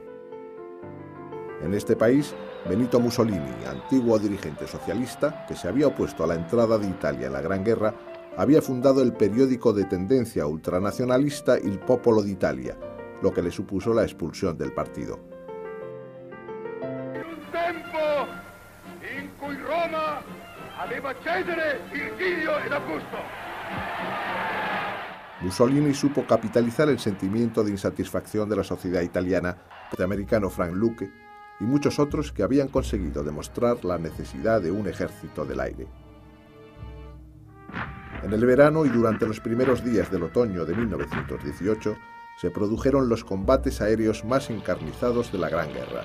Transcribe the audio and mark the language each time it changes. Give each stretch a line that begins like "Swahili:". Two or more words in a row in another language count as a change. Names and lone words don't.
Spanish: En este país, Benito Mussolini, antiguo dirigente socialista, que se había opuesto a la entrada de Italia en la Gran Guerra, había fundado el periódico de tendencia ultranacionalista Il Popolo d'Italia, lo que le supuso la expulsión del partido.
Italian: Un tempo in cui Roma aveva Cesare, Virgilio ed Augusto.
Spanish: Mussolini supo capitalizar el sentimiento de insatisfacción de la sociedad italiana, del americano Frank Lucke y muchos otros que habían conseguido demostrar la necesidad de un ejército del aire. En el verano y durante los primeros días del otoño de 1918, se produjeron los combates aéreos más encarnizados de la Gran Guerra.